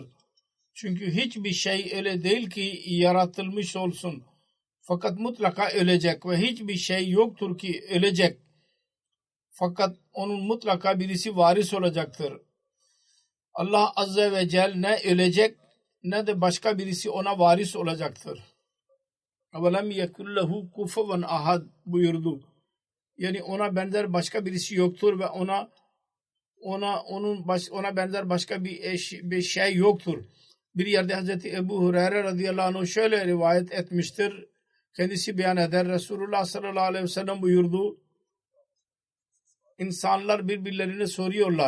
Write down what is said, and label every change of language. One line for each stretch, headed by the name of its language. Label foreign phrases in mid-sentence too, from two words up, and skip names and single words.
Turkish: Çünkü hiçbir şey öyle değil ki yaratılmış olsun. Fakat mutlaka ölecek ve hiçbir şey yoktur ki ölecek. Fakat onun mutlaka birisi varis olacaktır. Allah azze ve celle ne ölecek ne de başka birisi ona varis olacaktır.
Arabic: وَلَمْ يَكُلْ لَهُ كُفُوًا ahad buyurdu.
Turkish: Yani ona benzer başka birisi yoktur ve ona benzer başka bir şey yoktur. Bir yerde Hazreti Ebu Hureyre radıyallahu anh şöyle rivayet etmiştir. Kendisi beyan eder. Resulullah sallallahu aleyhi ve sellem buyurdu. İnsanlar birbirlerine soruyorlar.